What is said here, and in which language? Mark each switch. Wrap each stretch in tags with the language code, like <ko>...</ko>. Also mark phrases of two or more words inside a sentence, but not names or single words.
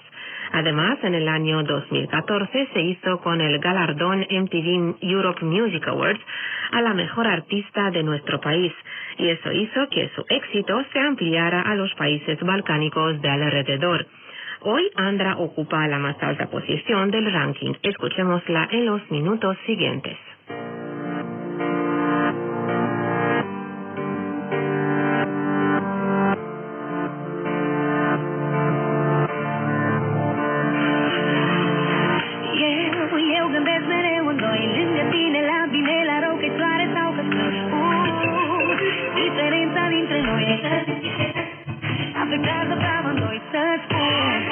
<es>Además, en el año 2014 se hizo con el galardón MTV Europe Music Awards a la mejor artista de nuestro país, y eso hizo que su éxito se ampliara a los países balcánicos de alrededor. Hoy Andra ocupa la más alta posición del ranking. Escuchémosla en los minutos siguientes.</es> <ro>Eu gândesc mereu în noi, lângă tine, la bine, la rău, că-i floare sau că diferența dintre noi afectează pe amândoi, să-ți spun.</ro>